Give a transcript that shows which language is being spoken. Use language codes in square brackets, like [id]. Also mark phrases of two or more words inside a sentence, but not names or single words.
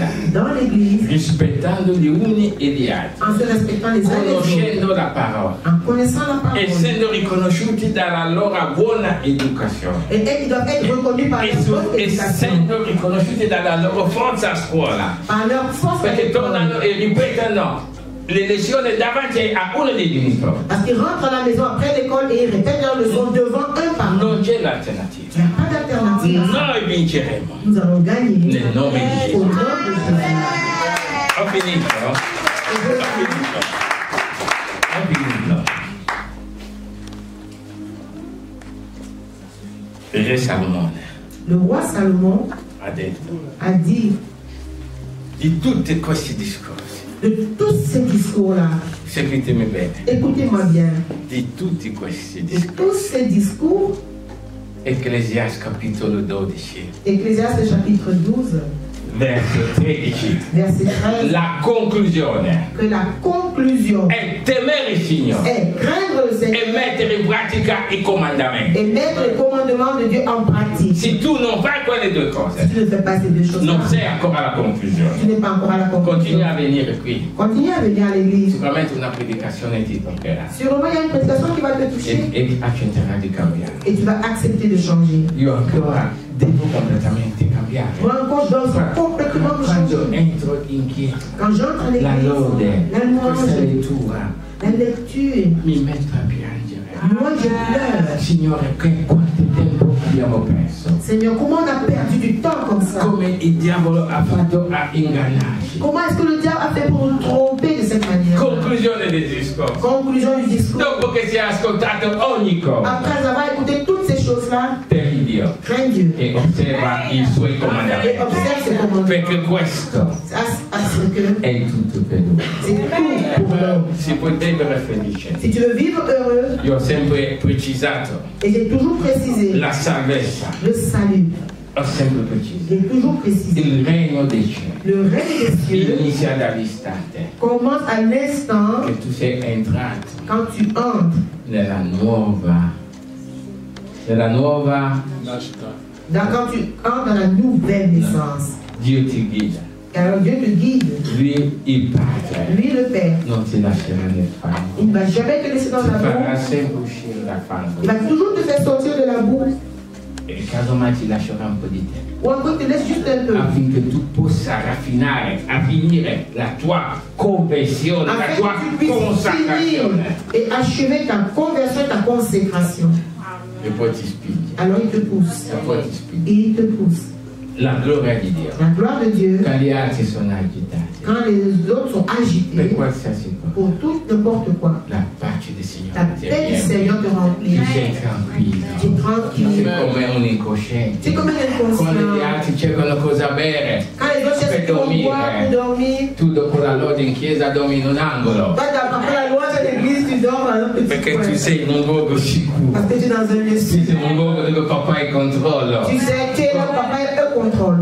[fr] dans l'église, [it] rispettando gli uni e gli altri, [fr] en se respectant les uns les autres, [it] conoscendo la parola, [fr] en connaissant la parole. [it] essendo riconosciuti dalla loro buona educazione, [fr] Et ils doivent être reconnus par leur bonne éducation, [it] essendo riconosciuti dalla loro forza a scuola, [fr] par leur force à [it] perché [fr] l'école. [it] tornano e ripetono le lezioni davanti a uno dei genitori. [fr] Parce qu'ils rentrent à la maison après l'école et ils répètent leurs leçons devant un parent. [it] Non c'è l'alternativa. [fr] Il n'y a pas d'alternative. [it] Noi vinceremo. [fr] Nous allons gagner [it] Nel nome di [fr] au [it] Gesù. [fr] nom de Jésus. [it] Ho finito. Ho finito. Il re Salomone [fr] Le roi Salomon [it] ha detto [fr] a dit [it] di tutti questi discorsi, [fr] de tous ces discours-là, [it] seguitemi bene, [fr] écoutez-moi bien, [it] di tutti questi [fr] de [it] discorsi, [fr] tous ces discours, [it] Ecclesiastes capitolo 12, [fr] Ecclésiaste chapitre 12, Verset 13. Verset 13. [it] La conclusione. [fr] Que la conclusion [it] È temere il Signore. [fr] est craindre le Seigneur [it] E mettere in pratica i comandamenti. [fr] et mettre les commandements de Dieu en pratique. [it] Se tu non fai quelle due cose, [fr] Si tu ne fais pas ces deux choses, [it] non sei ancora alla [fr] tu [it] conclusione. [fr] n'es pas encore à la conclusion. [it] Continui a venire qui. [fr] Continue à venir à l'église. [it] Sicuramente una predicazione ti toccherà. [fr] Sûrement, il y a une prédication qui va te toucher [it] E accetterai di cambiare. [fr] et tu vas accepter de changer. [it] Io ancora devo completamente cambiare. [fr] Moi encore, je dois complètement me [it] Quando [fr] changer. [it] entro in chiesa, [fr] Quand j'entre à [it] la [fr] l'église, [it] lode, [fr] la [it] questa [fr] louange, [it] lettura [fr] la lecture, [it] mi metto a piangere. [fr] moi je pleure. [it] Signore, quanto tempo abbiamo perso? [fr] Seigneur, comment on a perdu du temps comme ça? [it] Come il diavolo ha fatto a ingannarci. [fr] Comment est-ce que le diable a fait pour nous tromper de cette manière? [it] Conclusione del discorso. [fr] Conclusion du discours. [it] Dopo che si è ascoltato ogni cosa, [fr] Après avoir écouté toutes ces choses-là, [it] temi Dio [fr] crains Dieu [it] e osserva i suoi [fr] et [it] comandamenti. [fr] observe ses commandements. [it] Perché questo [fr] Parce que [it] è tutto per lui. [fr] c'est tout pour l'homme. [it] Si può vivere felice. [fr] Si tu veux vivre heureux, [it] Io ho sempre precisato [fr] et j'ai toujours précisé [it] la salvezza, [fr] le salut, [it] ho sempre preciso. [fr] j'ai toujours précisé [it] Il regno dei cieli [fr] le règne des cieux [it] inizia dall'istante [fr] commence à l'instant [it] che tu sei entrato [fr] quand tu entres [it] nella nuova [fr] quand tu entres dans la nouvelle naissance. [it] Dio ti guida. [fr] Alors Dieu te guide, [it] Lui il Padre [fr] lui le Père. [it] non ti lascerà nel fango. [fr] Il ne va jamais te laisser dans [it] Ti [fr] la [it] farà [fr] boue. [it] sempre uscire dal fango. [fr] Il va toujours te faire sortir de la boue. [it] E casomai ti lascerà un po' di tempo [fr] Ou encore il te laisse juste un peu. [it] affinché tu possa raffinare, finire la tua conversione, la [fr] Afin [it] tua [fr] que tu puisses finir [it] consacrazione. [fr] et achever ta conversion et ta consécration. [it] E poi ti spinge. [fr] Alors il te pousse. [it] E poi ti spinge. [fr] Et il te pousse. [it] La gloria di Dio. [fr] La gloire de Dieu, [it] Quand gli altri sono agitati, [fr] quand les autres sont [it] per [fr] agités [it] qualsiasi cosa, [fr] pour tout n'importe quoi, [it] la pace del [fr] la [it] Signore ti [fr] paix du [it] riempie. [fr] Seigneur te remplit. [it] Tu sei tranquillo. [fr] Tu es tranquille. [it] Sei come un incosciente. [fr] Tu es comme un [it] Quando gli [fr] inconscient. [it] altri cercano cosa bere, [fr] Quand les autres cherchent [it] per [fr] pour boire, pour dormir, [it] tu dopo la lode in chiesa dormi in un angolo. [fr] toi, après la louange à l'église, tu dors dans un petit [it] Perché tu [fr] coin. [it] sei in un luogo sicuro. [fr] Parce que tu es dans un lieu [it] Tu sei in [fr] sûr. [it] un luogo dove papà è in controllo. [fr] Tu sais, tu es là, papa, eux contrôle.